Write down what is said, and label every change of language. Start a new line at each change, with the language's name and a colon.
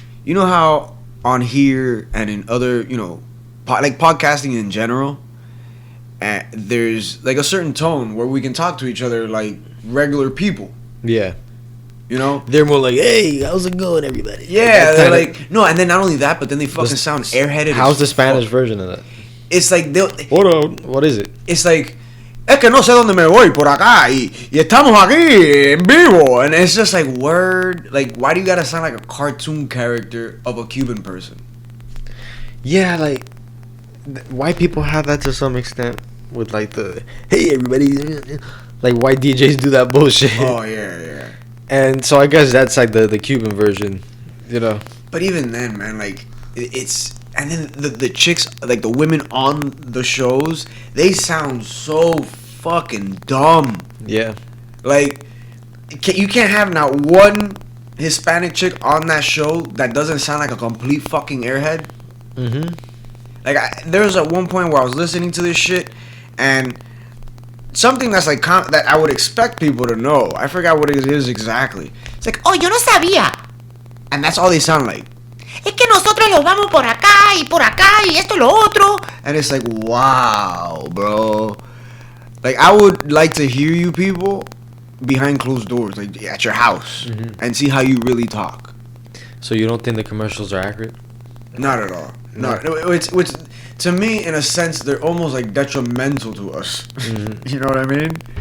English: You know how on here and in other like podcasting in general, there's like a certain tone where we can talk to each other like regular people. Yeah. They're more like, hey, how's it going, everybody? Yeah, they're like, no, and then not only that, but then they fucking sound airheaded. How's the Spanish version of that? It's like, what is it? It's like,
Spanish: es que no sé dónde me voy por acá y estamos aquí en vivo.
English: And it's just like, word, like, why do you gotta sound like a cartoon character of a Cuban person? Yeah, like, white people have that to some extent with like the, hey, everybody, like white DJs do that bullshit. Oh, yeah. And so I guess that's like the Cuban version, But even then, man, like it's, and then the chicks, like the women on the shows, they sound so fucking dumb. Yeah. Like you can't have not one Hispanic chick on that show that doesn't sound like a complete fucking airhead. Like there was at one point where I was listening to this shit and something that's like that I would expect people to know. I forgot what it is exactly. It's like, oh,
Spanish: yo no sabía.
English: And that's all they sound like.
Spanish: Es que nosotros los vamos por acá y esto lo otro.
English: And it's like, wow, bro. Like, I would like to hear you people behind closed doors, like at your house, and see how you really talk. So you don't think the commercials are accurate? Not at all. No. It's to me, in a sense, they're almost like detrimental to us. You know what I mean?